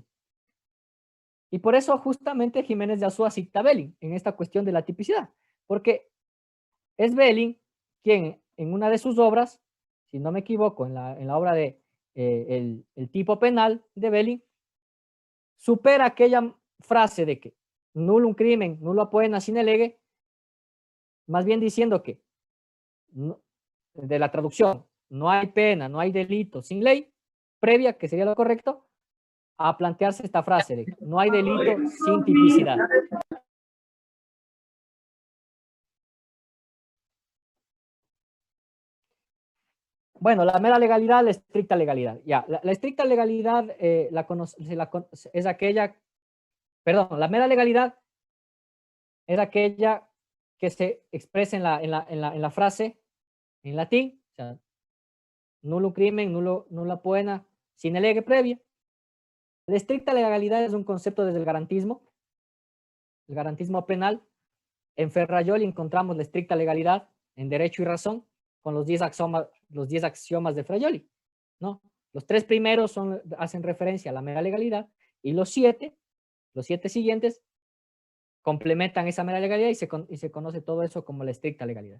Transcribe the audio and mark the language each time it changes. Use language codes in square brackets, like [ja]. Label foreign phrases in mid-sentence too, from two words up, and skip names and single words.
[es] Y por eso justamente Jiménez de Azúa cita a Belling en esta cuestión de la tipicidad, porque es Belling quien en una de sus obras, si no me equivoco, en la obra de el tipo penal de Belling, supera aquella frase de que [la] nullum crimen, nulla poena sine lege, [es] más bien diciendo que de la traducción, no hay pena, no hay delito sin ley previa, que sería lo correcto, a plantearse esta frase de no hay delito sin tipicidad. Bueno, la mera legalidad, la estricta legalidad. Ya, la estricta legalidad es aquella, perdón, la mera legalidad es aquella que se expresa en la frase en latín, o sea, [la] nullum crimen, nulla poena sine lege previa. [es] La estricta legalidad es un concepto desde el garantismo penal. En Ferrajoli encontramos la estricta legalidad en Derecho y Razón con los 10 axiomas de Ferrajoli, ¿no? Los 3 primeros hacen referencia a la mera legalidad y los 7 siguientes complementan esa mera legalidad y se conoce todo eso como la estricta legalidad.